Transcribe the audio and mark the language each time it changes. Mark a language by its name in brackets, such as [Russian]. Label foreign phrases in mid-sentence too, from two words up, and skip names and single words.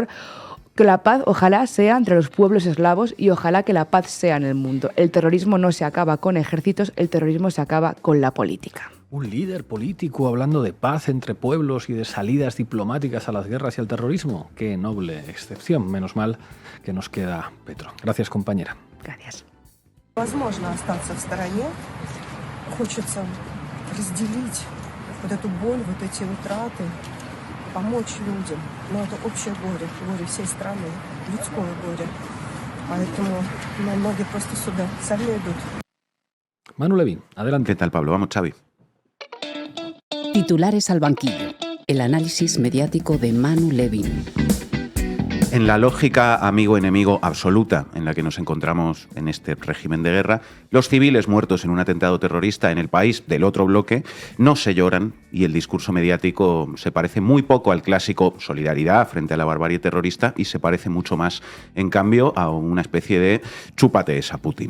[Spanish] Que la paz ojalá sea entre los pueblos eslavos y ojalá que la paz sea en el mundo. El terrorismo no se acaba con ejércitos, el terrorismo se acaba con la política. Un líder político hablando de paz entre pueblos y de salidas diplomáticas a las guerras y al terrorismo. Qué noble excepción. Menos mal que nos queda Petro. Gracias, compañera. Gracias. [Russian] Возможно остаться в стороне. Хочется разделить вот эту боль, вот эти утраты помочь людям. Но это общее горе всей страны, людское горе. Poétimo, многие просто сюда сами идут. [Spanish] Manu Levin, adelante. ¿Qué tal, Pablo? Vamos, Xavi. Titulares al banquillo. El análisis mediático de Manu Levin. En la lógica amigo-enemigo absoluta en la que nos encontramos en este régimen de guerra, los civiles muertos en un atentado terrorista en el país del otro bloque no se lloran y el discurso mediático se parece muy poco al clásico solidaridad frente a la barbarie terrorista y se parece mucho más, en cambio, a una especie de chúpate esa, Putin.